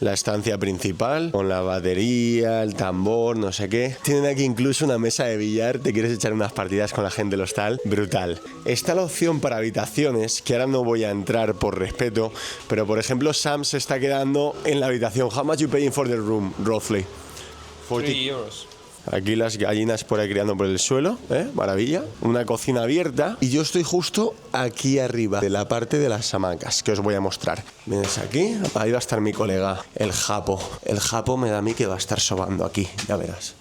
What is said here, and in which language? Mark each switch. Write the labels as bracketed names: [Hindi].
[Spanish] La estancia principal, con la batería, el tambor, no sé qué. Tienen aquí incluso una mesa de billar. Te quieres echar unas partidas con la gente del hostal, brutal. Está la opción para habitaciones, que ahora no voy a entrar por respeto, pero por ejemplo Sam se está quedando en la habitación. [English] How much you paying for the room, roughly? 3 €. [Spanish] Aquí las gallinas por ahí criando por el suelo, maravilla. Una cocina abierta y yo estoy justo aquí arriba de la parte de las hamacas que os voy a mostrar. Vienes aquí, ahí va a estar mi colega, el Japo. El Japo me da a mí que va a estar sobando aquí, ya verás.